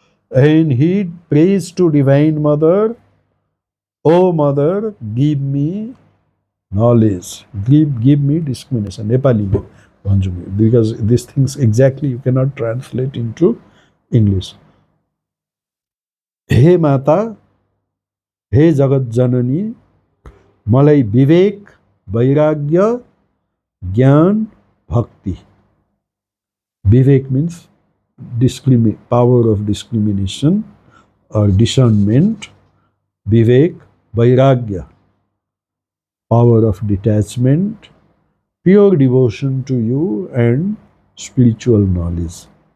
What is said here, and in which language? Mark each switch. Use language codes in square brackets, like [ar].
[en] And he prays to Divine Mother, "Oh Mother, give me knowledge, give me discrimination." [ne] Nepali mein bhanchu म, [en] because these things exactly you cannot translate into English. [ne] हे माता, हे जगत जननी, मलाई विवेक, वैराग्य, ज्ञान, bhakti. [en] Vivek means power of discrimination or discernment. Vivek, vairagya, power of detachment, pure devotion to you and spiritual knowledge.